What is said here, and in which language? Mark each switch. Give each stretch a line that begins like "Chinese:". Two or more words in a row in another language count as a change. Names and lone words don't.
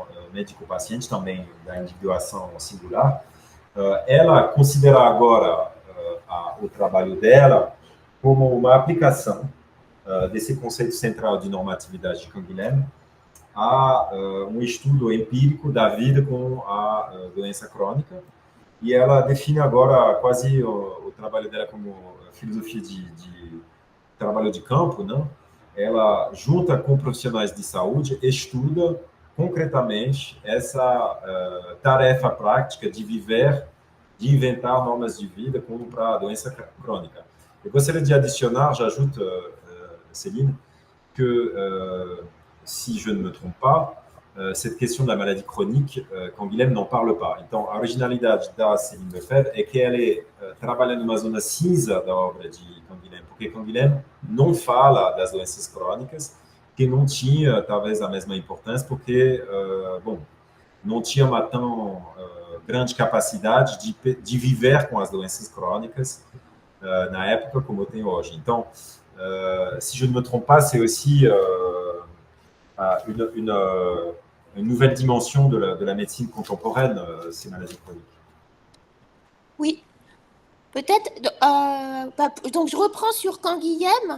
Portuguese: médico-paciente, também da individuação singular, ela considera agora o trabalho dela como uma aplicação desse conceito central de normatividade de Canguilhem a um estudo empírico da vida com a doença crônica, e ela define agora quase o trabalho dela como filosofia de trabalho de campo, não? Ela junta com profissionais de saúde, estuda concretamente essa tarefa prática de viver, de inventar normas de vida como para a doença crônica. Eu gostaria de adicionar,
French: j'ajoute, Céline, que si je ne me trompe pas, cette question de la maladie chronique, Canguilhem n'en parle pas.
Portuguese: Então, a originalidade da Céline Lefebvre é que ela trabalha numa zona cinza da obra de Canguilhem, porque Canguilhem não fala das doenças crônicas, que não tinha, talvez, a mesma importância, porque, bom, não tinha uma tão grande capacidade de viver com as doenças crônicas na época como tem hoje. Então,
French: si je ne me trompe pas, c'est aussi une nouvelle dimension de la médecine contemporaine, ces maladies chroniques. Oui, peut-être. Donc, je reprends sur Canguilhem.